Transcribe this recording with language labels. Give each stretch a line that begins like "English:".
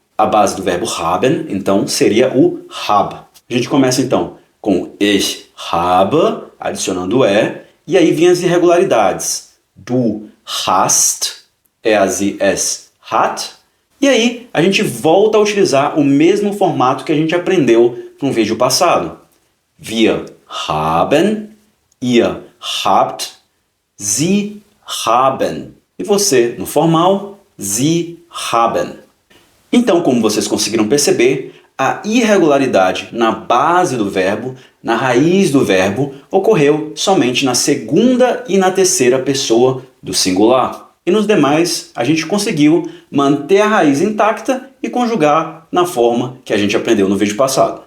Portuguese: A base do verbo haben, então, seria o hab. A gente começa, então, com
German: ich habe,
Portuguese: adicionando o E, e aí vêm as irregularidades.
German: Du hast, sie, es hat.
Portuguese: E aí, a gente volta a utilizar o mesmo formato que a gente aprendeu no vídeo passado.
German: Wir haben, ihr habt, sie haben.
Portuguese: E você, no formal,
German: sie haben.
Portuguese: Então, como vocês conseguiram perceber, a irregularidade na base do verbo, na raiz do verbo, ocorreu somente na segunda e na terceira pessoa do singular. E nos demais, a gente conseguiu manter a raiz intacta e conjugar na forma que a gente aprendeu no vídeo passado.